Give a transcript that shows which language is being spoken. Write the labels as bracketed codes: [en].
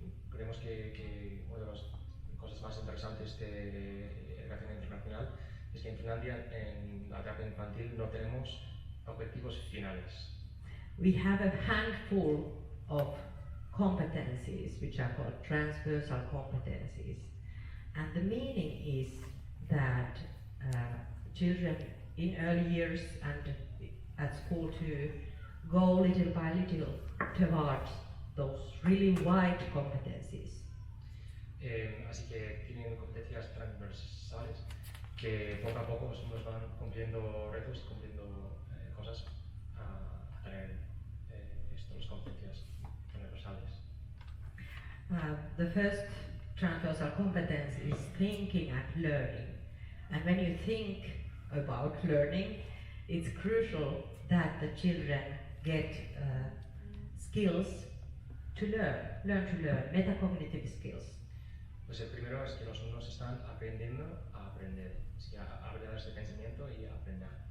[es] Creemos que una de las cosas más interesantes de educación internacional es que en Finlandia, en la etapa infantil, no tenemos objetivos finales. [en] We have a handful of competencies which are called transversal competencies, and the meaning is that children in early years and at school too go little by little towards those really wide competencies. [es] Así que tienen competencias transversales que poco a poco nos van cumpliendo retos, cumpliendo cosas a tener estas competencias transversales. [en] The first transversal competence is thinking and learning. And when you think about learning, it's crucial that the children get skills to learn to learn, metacognitive skills. [es] Pues el primero es que los alumnos están aprendiendo a aprender, así que habilidades de pensamiento y aprender.